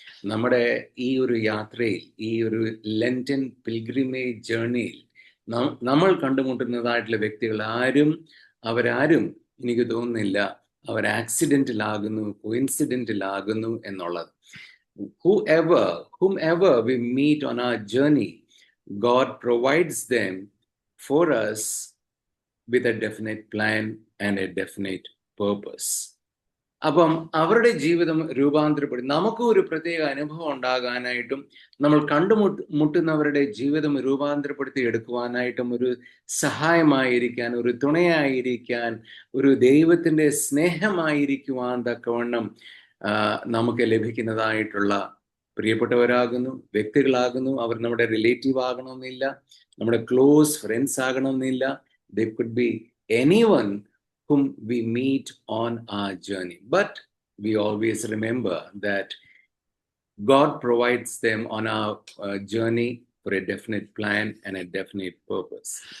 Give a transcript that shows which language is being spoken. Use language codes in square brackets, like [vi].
[ml] നമ്മുടെ ഈ ഒരു യാത്രയിൽ, ഈ ഒരു ലെൻറ്റൻ പിൽഗ്രിമേജ് ജേർണിയിൽ നമ്മൾ കണ്ടുമുട്ടുന്നതായിട്ടുള്ള വ്യക്തികൾ അവരാരും എനിക്ക് തോന്നുന്നില്ല അവർ ആക്സിഡന്റിലാകുന്നു, കോയിൻസിഡന്റിലാകുന്നു എന്നുള്ളത്. [en] whomever we meet on our journey, God provides them for us with a definite plan and a definite purpose. [ml] അപ്പം അവരുടെ ജീവിതം രൂപാന്തരപ്പെടും. നമുക്കും ഒരു പ്രത്യേക അനുഭവം ഉണ്ടാകാനായിട്ടും നമ്മൾ മുട്ടുന്നവരുടെ ജീവിതം രൂപാന്തരപ്പെടുത്തി എടുക്കുവാനായിട്ടും ഒരു സഹായമായിരിക്കാൻ, ഒരു തുണയായിരിക്കാൻ, ഒരു ദൈവത്തിൻ്റെ സ്നേഹമായിരിക്കുവാൻ തക്കവണ്ണം നമുക്ക് ലഭിക്കുന്നതായിട്ടുള്ള പ്രിയപ്പെട്ടവരാകുന്നു, വ്യക്തികളാകുന്നു. അവർ നമ്മുടെ റിലേറ്റീവ് ആകണമെന്നില്ല, നമ്മുടെ ക്ലോസ് ഫ്രണ്ട്സ് ആകണമെന്നില്ല. [en] They could be anyone whom we meet on our journey. But we always remember that God provides them on our journey for a definite plan and a definite purpose.